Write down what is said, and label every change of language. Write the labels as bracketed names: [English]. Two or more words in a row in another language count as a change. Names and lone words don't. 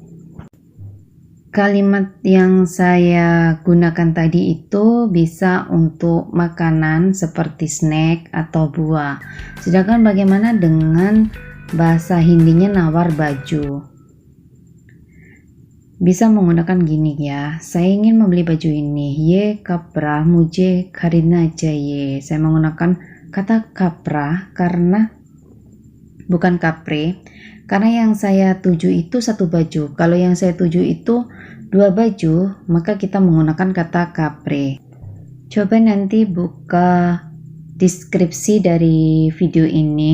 [Indonesian] Kalimat yang saya gunakan tadi itu bisa untuk makanan seperti snack atau buah. Sedangkan bagaimana dengan bahasa Hindinya nawar baju? Bisa menggunakan gini ya. Saya ingin membeli baju ini. [Hindi] ये कपड़ा मुझे खरीदना चाहिए. [Indonesian] Saya menggunakan kata kapra karena bukan kapre. Karena yang saya tuju itu satu baju. Kalau yang saya tuju itu 2 baju, maka kita menggunakan kata kapre. Coba nanti buka deskripsi dari video ini.